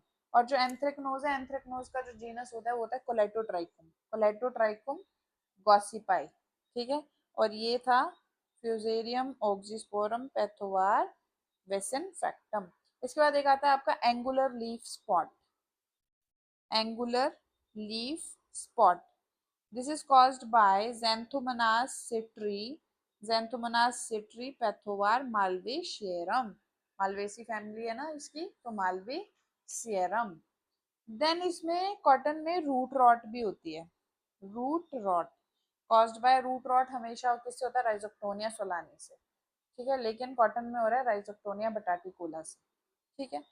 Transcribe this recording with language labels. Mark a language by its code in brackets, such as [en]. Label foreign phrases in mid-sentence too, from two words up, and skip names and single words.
[hi] और जो एंथ्रेक्नोज है, एंथ्रेक्नोज का जो जीनस होता है वो होता है कोलेटोट्राइकुम, कोलेटोट्राइकुम गॉसिपाई, ठीक है। और ये था फ्यूजेरियम ऑक्सीस्पोरम पैथोवार वेसन फैक्टम। इसके बाद एक आता है आपका [en] angular leaf spot, angular leaf spot. This is caused by Xanthomonas citri, Xanthomonas citri पैथोवार malvacearum, [hi] मालवेसी फैमिली है ना इसकी, तो [en] malvacearum। [hi] देन इसमें कॉटन में [en] root rot [hi] भी होती है, [en] root rot caused by, root rot [hi] हमेशा किससे होता है, राइजोक्टोनिया सोलानी से, ठीक है, लेकिन कॉटन में हो रहा है राइजोक्टोनिया बटाटिकोला से, ठीक है।